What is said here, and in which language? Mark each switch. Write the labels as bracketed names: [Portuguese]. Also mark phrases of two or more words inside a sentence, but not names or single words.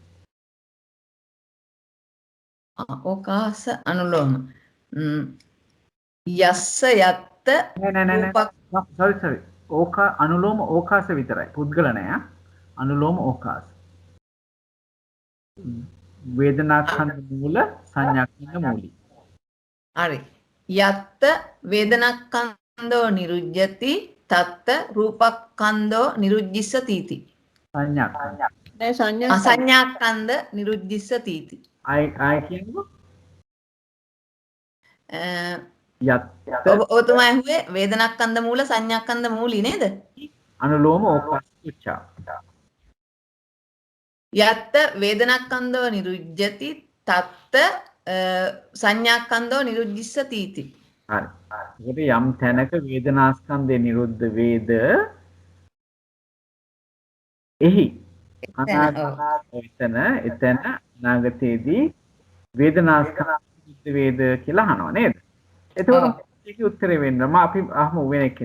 [Pali] ඕකාස අනුලෝම යස්ස යත්ත [Sinhala] නෑ sorry [Pali] ඕකා අනුලෝම ඕකාස [Sinhala] විතරයි, පුද්ගල නෑ. අනුලෝම ඕකාස වේදනාස්කන්ධ මූල සංඥාස්කන්ධ මූලී. හරි. [Pali] යත්ත වේදනක්ඛන්தோ නිරුද්ධති තත්ත රූපක්ඛන්தோ නිරුද්ධිස්සති. සංඥාක්ඛන්ධ නිරුද්ධිස්සති. [Sinhala] ආය කියන්නකෝ. යත් ඔතමයි ඇහුවේ [Pali] වේදනක්ඛන්ධ මූල සංඥාක්ඛන්ධ මූලී [Sinhala] නේද? [Pali] අනුලෝම ඕකාස පුච්චාව. යත්ත වේදනක්ඛන්தோ නිරුද්ධති තත්ත සංඥාක්ඛන්தோ නිරුද්ධිස්සති. [Sinhala] හරි. ඒකට යම් තැනක වේදනාස්කන්ධය නිරුද්ධ වේද එහි එතන අනාගතයේදී වේදනාස්කන්ධය නිරුද්ධ වේද කියලා අහනවා නේද? එතකොට ඒකේ උත්තරේ වෙන්න අපි අහමු වෙන එකක්.